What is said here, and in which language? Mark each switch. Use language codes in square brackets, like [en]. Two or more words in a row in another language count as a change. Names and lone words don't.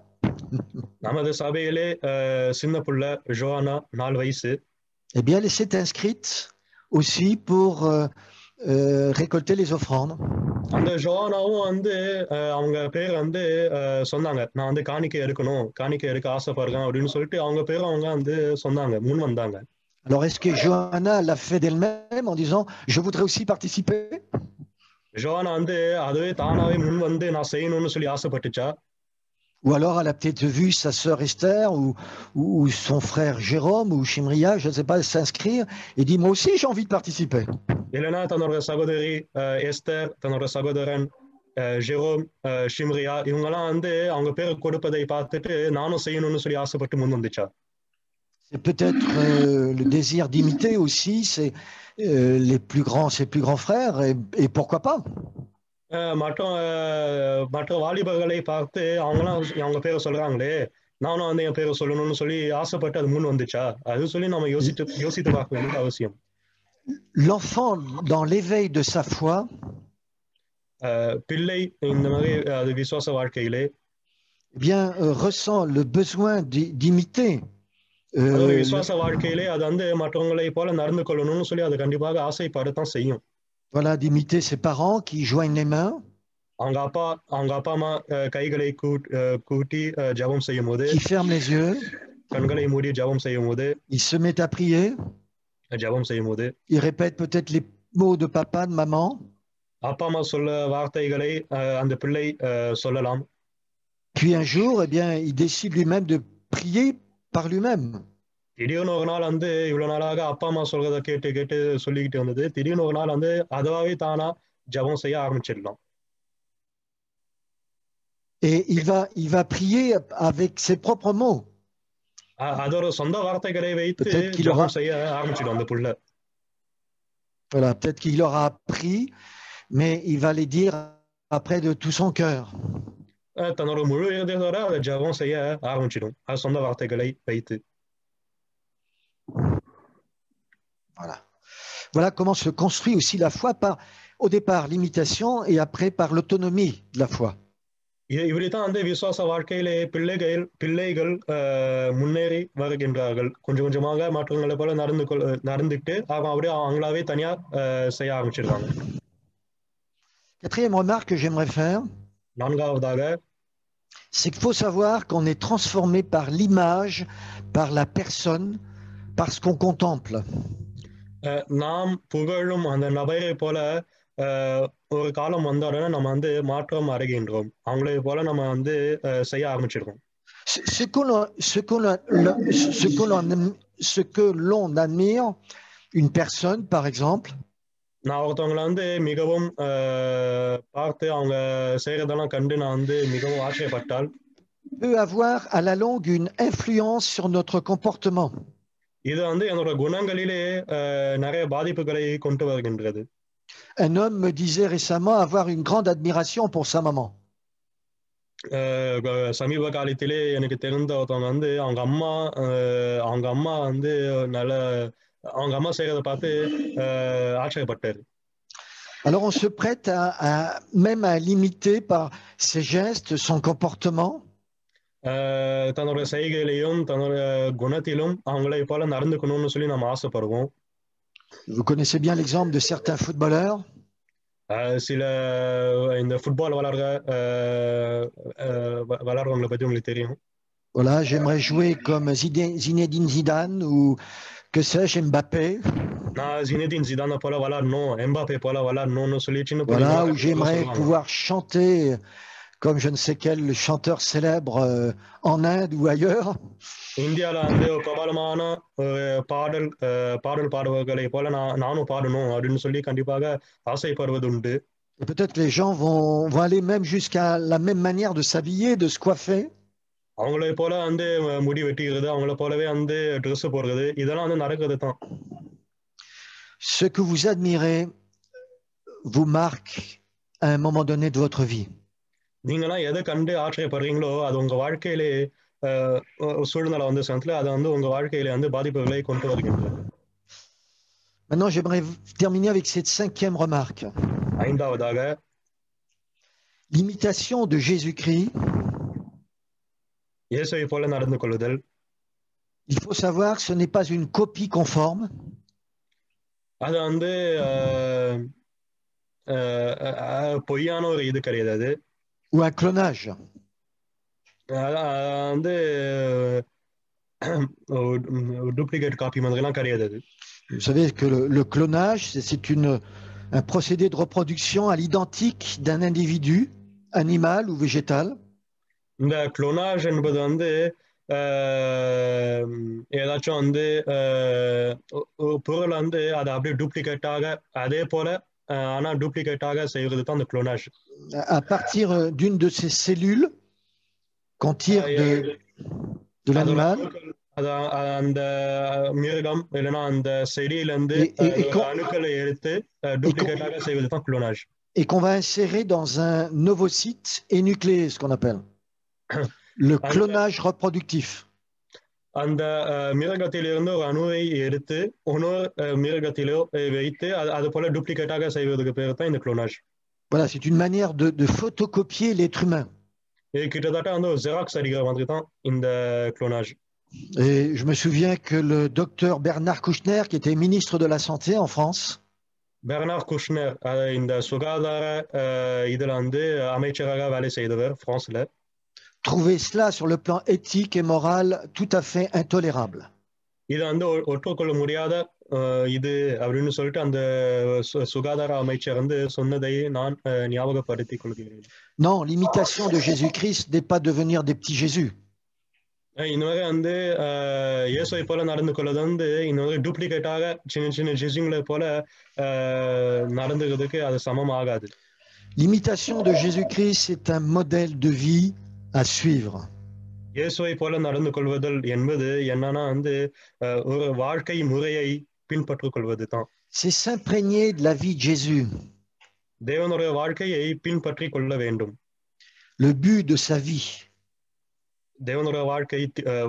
[ta] நமது சபையிலே சின்ன புள்ள ஜோஹானா 4 வயசு. [fr] Eh bien, elle s'est inscrite aussi pour récolter les offrandes. [ta] அந்த ஜோஹானாவும் வந்து அவங்க பேர் வந்து சொன்னாங்க, நான் வந்து காணிக்கை எடுக்க ஆசைப்படுறேன் அப்படின்னு சொல்லிட்டு அவங்க பேரும் அவங்க வந்து சொன்னாங்க, முன் வந்தாங்க. [fr] Alors, est-ce que Johanna l'a fait d'elle-même en disant « Je voudrais aussi participer » [ta] ஜோஹானா வந்து அதுவே தானாவே முன் வந்து நான் செய்யணும்னு சொல்லி ஆசைப்பட்டுச்சா? [fr] Ou alors elle a peut-être vu sa sœur Esther ou son frère Jérôme ou Shimria, je ne sais pas, s'inscrire et dit « Moi aussi, j'ai envie de participer ». [ta] இல்லைன்னா தன்னோட சகோதரி எஸ்தர், தன்னோட சகோதரன் ஜெரோம், ஷிம்ரியா இவங்கெல்லாம் வந்து அவங்க பேரை கொடுப்பதை பார்த்துட்டு நானும் செய்யணும்னு சொல்லி ஆசைப்பட்டு முன் வந்துச்சா? [fr] C'est peut-être le désir d'imiter aussi ses plus grands frères et pourquoi pas. [ta] மற்ற வாலிபர்களை பார்த்து அவங்களாம் அவங்க பேரை சொல்றாங்களே, நானும் வந்து என் பேரை சொல்லணும்னு சொல்லி ஆசைப்பட்டு அது முன் வந்துச்சா? அது சொல்லி நம்ம யோசித்து பார்க்க வேண்டியது அவசியம். [fr] L'enfant, dans l'éveil de sa foi, [ta] பிள்ளை இந்த மாதிரி அது விசுவாச வாழ்க்கையிலே [fr] eh bien, ressent le besoin d'imiter. [ta] விசுவாச வாழ்க்கையிலே அது வந்து மற்றவங்களை போல நடந்து கொள்ளணும்னு சொல்லி அது கண்டிப்பாக ஆசைப்படத்தான் செய்யும். [fr] Voilà, d'imiter ses parents qui joignent les mains. [ta] அவங்க அப்பா அம்மா கைகளை கூட்டி ஜெபம் செய்யும் போது, [fr] qui ferme les yeux, [ta] கண்களை மூடி ஜெபம் செய்யும் போது, [fr] il se met à prier, [ta] ஜெபம் செய்யும் போது, [fr] il répète peut-être les mots de papa, de maman. [ta] அப்பா அம்மா சொல்ல வார்த்தைகளை அந்த பிள்ளை சொல்லலாம். [fr] Puis un jour, eh bien, il décide lui-même de prier par lui-même. [ta] திடீர்னு ஒரு நாள் வந்து இவ்வளவு நாளாக அப்பா அம்மா சொல்றதை கேட்டு சொல்லிக்கிட்டு வந்தது, திடீர்னு ஒரு நாள் வந்து அதுவாகவே தானா ஜெபம் செய்ய ஆரம்பிச்சிடலாம். [fr] Et il va prier avec ses propres mots. [ta] அதோட சொந்த வார்த்தைகளை வைத்து ஜெபம் செய்ய ஆரம்பிச்சிடும் அந்த புள்ள. [fr] Voilà, peut-être qu'il aura appris, mais il va les dire après de tout son cœur. [ta] தன்னோட முழு இதயத்தோட அதை ஜெபம் செய்ய ஆரம்பிச்சிடும், அது சொந்த வார்த்தைகளை வைத்து. [fr] Voilà. Voilà comment se construit aussi la foi au départ, l'imitation et après par l'autonomie de la foi. [ta] இப்படித்தான் வந்து விசுவாச வாழ்க்கையிலே பிள்ளைகள் முன்னேறி வருகின்றார்கள். கொஞ்சம் கொஞ்சமாக மற்றவங்களை போல நடந்துட்டு அவங்க அப்படியே அவங்களாவே தனியா செய்ய ஆரம்பிச்சிருக்காங்க. [fr] Quatrième remarque que j'aimerais faire, [ta] நான்காவதாக, [fr] c'est qu'il faut savoir qu'on est transformé par l'image, par la personne, par ce qu'on contemple. [ta] நாம் புகழும் அந்த நபரை போல ஒரு காலம் வந்த உடனே நம்ம வந்து மாற்றம் அடைகின்றோம். அவங்களை போல நம்ம வந்து செய்ய ஆரம்பிச்சிருக்கோம். [fr] Ce que l'on admire, une personne par exemple, [ta] நான் ஒருத்தவங்களை வந்து மிகவும் பார்த்து அவங்க செய்யறதெல்லாம் கண்டு நான் வந்து மிகவும் ஆச்சரியப்பட்டால் [fr] peut avoir à la longue une influence sur notre comportement. [ta] இது வந்து என்னோட குணங்களிலே நிறைய பாதிப்புகளை கொண்டு வருகின்றது. [fr] Un homme me disait récemment avoir une grande admiration pour sa maman. [ta] சமீப காலத்திலே எனக்கு தெரிந்த ஒருத்தவங்க வந்து அவங்க அம்மா வந்து நல்ல அவங்க அம்மா செய்யறதை பார்த்து ஆச்சரியப்பட்டாரு. [fr] Alors on se prête même à l'imiter par ses gestes, son comportement. [ta] தன்னோட செய்கையிலையும் தன்னோட குணத்திலும் அவங்களை போல நடந்துக்கணும்னு சொல்லி நம்ம ஆசைப்படுவோம். [fr] Vous connaissez bien l'exemple de certains footballeurs. [ta] சில இந்த ஃபுட்பால் விளையாடுறவங்களை பத்தி உங்களுக்கு தெரியும். [fr] Voilà, j'aimerais jouer comme Zinedine Zidane ou que sais-je, Mbappé. [ta] நான் Zinedine Zidane போல விளையாடணும், எம்பாப்பே போல விளையாடணும்னு சொல்லி சின்ன [fr] Voilà, où j'aimerais pouvoir chanter comme je ne sais quel chanteur célèbre en Inde ou ailleurs. [ta] இந்தியால வந்து பிரபலமான பாடல் பாடுவர்களை போல நானும் பாடணும் அப்படின்னு சொல்லி கண்டிப்பாக ஆசைப்படுவது உண்டு. [fr] Et peut-être que les gens vont aller même jusqu'à la même manière de s'habiller, de se coiffer. [ta] அவங்களை போல வந்து முடி வெட்டிக்கிறது, அவங்கள போலவே வந்து ட்ரெஸ் போடுறது, இதெல்லாம் வந்து நடக்கிறது தான். [fr] Ce que vous admirez vous marque à un moment donné de votre vie. [ta] நீங்களாம் எதை கண்டு ஆச்சரியப்படுறீங்களோ அது உங்க வாழ்க்கையிலே சூழ்நிலை வந்து சமயத்துல அது வந்து உங்க வாழ்க்கையில வந்து பாதிப்புகளை கொண்டு வருகின்றது. [fr] Maintenant, j'aimerais terminer avec cette cinquième remarque. [ta] ஐந்தாவதாக, [fr] l'imitation de Jésus-Christ. [ta] இயேசுவை போல நடந்து கொள்ளுதல். [fr] Il faut savoir que ce n'est pas une copie conforme. [ta] அது வந்து பொய்யான ஒரு இது கிடையாது அது. [fr] Ou un clonage. [ta] வந்து [en] duplicate copy [ta] மாதிரிலாம் கிடையாது அது. [fr] Vous savez que le clonage, c'est un procédé de reproduction à l'identique d'un individu, animal ou végétal. [ta] இந்த clonage என்பது வந்து ஏதாச்சும் வந்து பொருள் வந்து அதை அப்படியே டூப்ளிகேட்டாக அதே போல ஆனா டூப்ளிகேட்டாக செய்வது தான் அந்த clonage. [fr] À partir d'une de ces cellules qu'on tire de l'animal. [ta] அந்த மிருகம் இல்லைன்னா அந்த செடியிலிருந்து அணுக்களை எடுத்து டூப்ளிகேட்டாக செய்வது தான் clonage. [fr] Et qu'on va insérer dans un ovocyte énucléé, ce qu'on appelle le clonage reproductif. [ta] அந்த மிருகத்திலிருந்து ஒரு அணுவை எடுத்து இன்னொரு மிருகத்திலோ வைத்து அது போல டூப்ளிகேட்டாக செய்வதற்கு பேர் தான் இந்த clonage. [fr] Voilà, c'est une manière de photocopier l'être humain. [ta] இது கிட்டத்தட்ட வந்து ஒரு ஜெராக்ஸ் அடிக்கிற மாதிரி தான் இந்த clonage. [fr] Et je me souviens que le docteur Bernard Kouchner, qui était ministre de la Santé en France, Bernard Kouchner, [ta] இந்த சுகாதார இதுல வந்து அமைச்சராக வேலை செய்தவர் பிரான்ஸ்ல, [fr] trouvait cela sur le plan éthique et moral tout à fait intolérable. [ta] இது வந்து ஒற்றுக்கொள்ள முடியாத இது அப்படின்னு சொல்லிட்டு அந்த சுகாதார அமைச்சர் வந்து சொன்னதை நான் ஞாபகப்படுத்திக் கொள்கிறேன். [fr] Non, l'imitation de Jésus-Christ n'est pas devenir des petits Jésus. [ta] இந்த மாதிரி வந்து இயேசுவை போல நடந்து கொள்வது வந்து இந்த மாதிரி டூப்ளிகேட்டாக சின்ன சின்ன ஜெசுங்களை போல நடந்துக்கிறதுக்கு அது சமம் ஆகாது. [fr] L'imitation de Jésus-Christ c'est un modèle de vie à suivre. [ta] இயேசுவை போல நடந்து கொள்வதல் என்பது என்னன்னா வந்து ஒரு வாழ்க்கை முறையை பின்பற்றிக் கொள்வது தான். [fr] C'est s'imprégner de la vie de Jésus. [ta] தேவனுடைய வாழ்க்கையை பின்பற்றிக் கொள்ள வேண்டும். [fr] Le but de sa vie. [ta] தேவனுடைய வாழ்க்கையின் நோக்கம்.